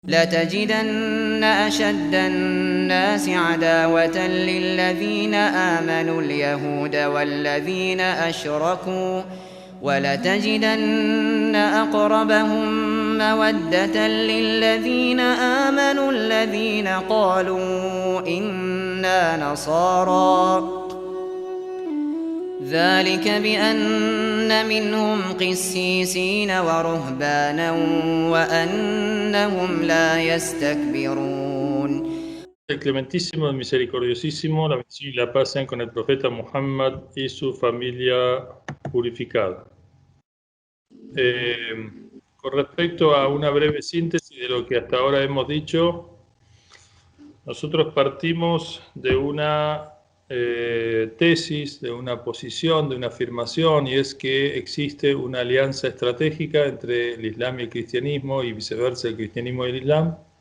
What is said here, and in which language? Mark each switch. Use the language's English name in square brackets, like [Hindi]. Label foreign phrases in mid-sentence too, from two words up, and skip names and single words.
[Arabic] لتجدن أشد الناس عداوة للذين آمنوا اليهود والذين أشركوا ولتجدن أقربهم مودة للذين آمنوا الذين قالوا إنا نصارى ذلك بأن منهم قسيسين ورهبانا وأنهم لا يستكبرون. [Spanish] El clementísimo, el misericordiosísimo, la bendición y la paz sean con el profeta Muhammad y su familia purificada. Con respecto a una breve síntesis de lo que hasta ahora hemos dicho, nosotros partimos de una tesis, de una posición, de una afirmación, y es que existe una alianza estratégica entre el Islam y el cristianismo, y viceversa, el cristianismo y el Islam,